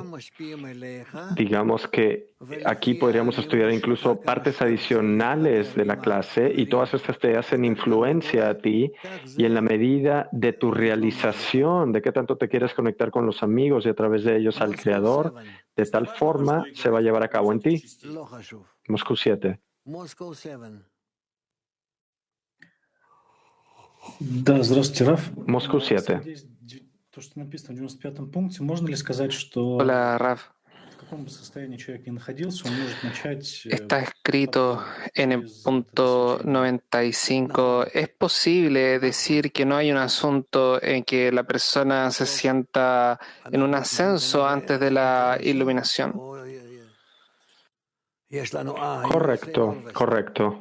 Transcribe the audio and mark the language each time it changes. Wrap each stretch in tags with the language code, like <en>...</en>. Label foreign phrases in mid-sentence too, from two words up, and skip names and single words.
<es>Digamos que aquí podríamos estudiar incluso partes adicionales de la clase y todas estas te hacen influencia a ti y en la medida de tu realización, de qué tanto te quieres conectar con los amigos y a través de ellos al Creador, de tal forma se va a llevar a cabo en ti. Moscú 7.</es> <ru>Да, здравствуйте, Раф.</ru> <es>Moscú 7.</es> <ru>То, что написано в 95-м пункте, можно ли сказать, что</ru> <es>Hola, Raf.</es> <ru>в каком бы состоянии человек ни находился, он может начать...</ru> <es>Está escrito en el punto 95. ¿Es posible decir que no hay un asunto en que la persona se sienta en un ascenso antes de la iluminación? Correcto.</es>